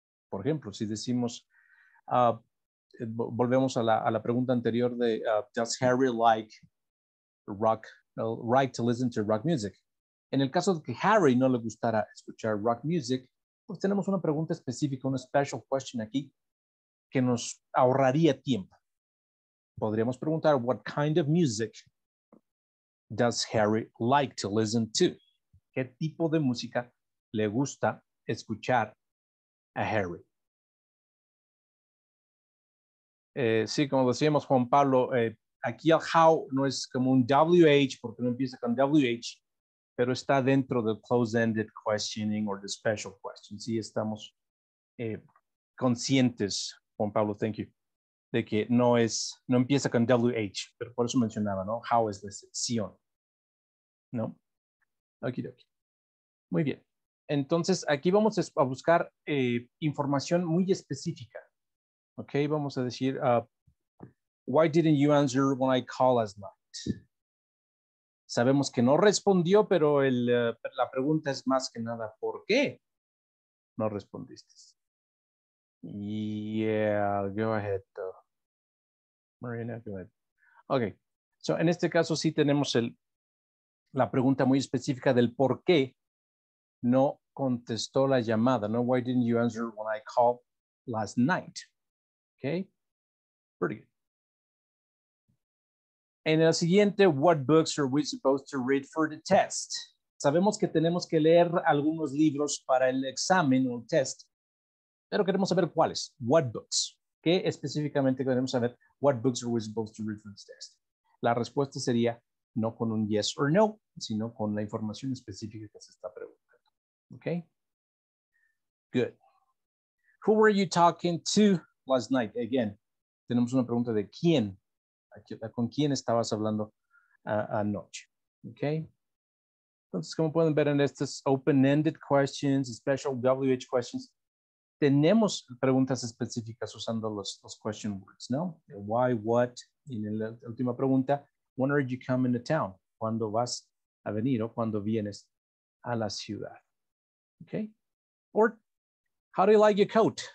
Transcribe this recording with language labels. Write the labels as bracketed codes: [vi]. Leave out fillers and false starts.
[es] Por ejemplo, si decimos, volvemos a la pregunta anterior de, [en] does Harry like to listen to rock music? [es] En el caso de que Harry no le gustara escuchar [en] rock music, [es] pues tenemos una pregunta específica, una special question aquí, que nos ahorraría tiempo. Podríamos preguntar, [en] what kind of music does Harry like to listen to? [es] ¿Qué tipo de música le gusta escuchar a Harry? Sí, como decíamos, Juan Pablo, aquí el how no es como un WH porque no empieza con WH, pero está dentro del [en] close-ended questioning or the special question. [es] Sí, estamos conscientes, Juan Pablo, [en] thank you, [es] de que no empieza con WH, pero por eso mencionaba, ¿no? How es la excepción, ¿no? Okidoki. Muy bien. Entonces, aquí vamos a buscar información muy específica. [en] Ok, [es] vamos a decir, [en] why didn't you answer when I called last night? [es] Sabemos que no respondió, pero la pregunta es más que nada, ¿por qué no respondiste? [en] Yeah, go ahead. Marina, go ahead. [es] Ok, so en este caso sí tenemos la pregunta muy específica del por qué no contestó la llamada, ¿no? [en] Why didn't you answer when I called last night? Okay, pretty good. [es] En el siguiente, [en] what books are we supposed to read for the test? [es] Sabemos que tenemos que leer algunos libros para el examen o el test, pero queremos saber cuáles. [en] What books? [es] ¿Qué específicamente queremos saber? [en] What books are we supposed to read for this test? [es] La respuesta sería no con un [en] yes or no, [es] sino con la información específica que se está preguntando. [en] Okay? Good. Who were you talking to last night? Again, [es] tenemos una pregunta de quién. ¿Con quién estabas hablando anoche? Okay. Entonces, como pueden ver en estas open-ended questions, special WH questions, tenemos preguntas específicas usando los question words, ¿no? [en] Why, what, [es] y en la última pregunta, [en] when are you coming to town? [es] ¿Cuándo vas a venir o cuándo vienes a la ciudad? [en] Okay. Or, how do you like your coat?